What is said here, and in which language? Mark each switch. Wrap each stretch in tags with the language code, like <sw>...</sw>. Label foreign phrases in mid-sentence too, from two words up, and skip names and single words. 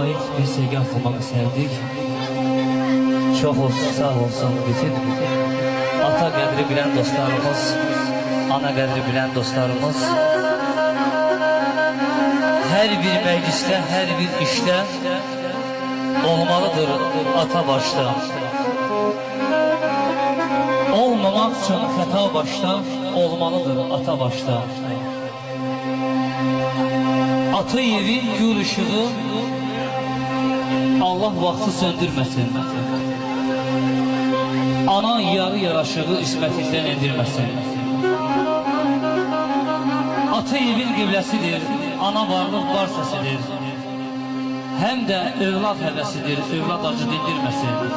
<tr>bir segah olmak sevdik.</tr> <az>Çok olsun, sağ olsun bütün ata qədri bilən dostlarımız, ana qədri bilən dostlarımız.</az> <tr>Her bir mecliste, her bir işte olmalıdır ata başta.</tr> <az>Olmamak için xəta başta, olmalıdır ata başta. Ata evin gül ışığı Allah vaxtı söndürməsin. Ana yarı yaraşığı ismətindən endirməsin. Ata evin qibləsidir, ana varlıq var səsidir. Həm də övlad həvəsidir, övlad acı dindirməsin.</az>